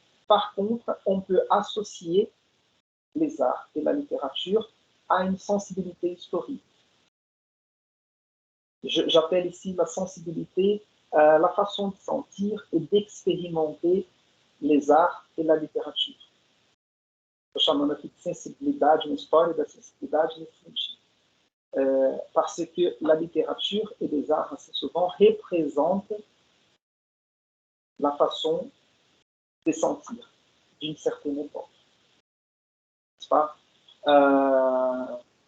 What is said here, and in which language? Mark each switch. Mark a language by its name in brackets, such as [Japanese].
[French] Par contre, on peut associer les arts et la littérature à une sensibilité historique. J'appelle ici la sensibilité la façon de sentir et d'expérimenter les arts et la literatura. [Portuguese] Estou chamando aqui de sensibilidade, uma história da sensibilidade nesse sentido. [French] Parce que la littérature et les arts assez souvent représentent la façon de sentir d'une certaine époque. N'est-ce pas?